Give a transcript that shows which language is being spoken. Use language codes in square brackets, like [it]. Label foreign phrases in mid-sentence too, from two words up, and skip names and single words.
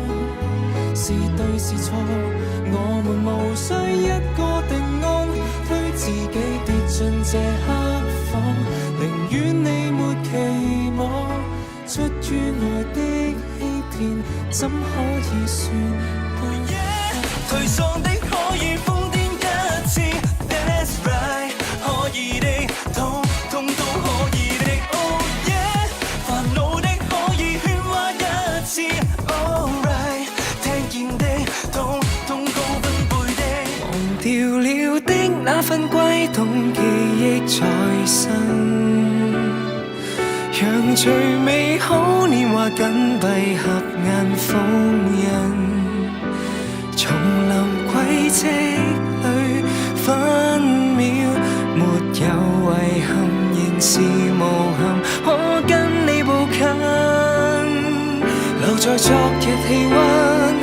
[yue] 是對是錯，我們無需一個定案，推自己跌進這黑房，寧願你沒期望，出於愛的欺騙，怎可以算得？頹喪的可以瘋癲一次 ， [en] That's right， [yue] 可以的，痛痛都可以的 ， [en] Oh yeah， [yue] 煩惱的可以喧嘩一次 ，Alright。痛痛高分貝的，忘掉了的那份悸動，記憶在身，讓最美好年華緊閉合眼封印。叢林軌跡裏分秒沒有遺憾，仍是無憾，可跟你步近，留在昨日氣溫。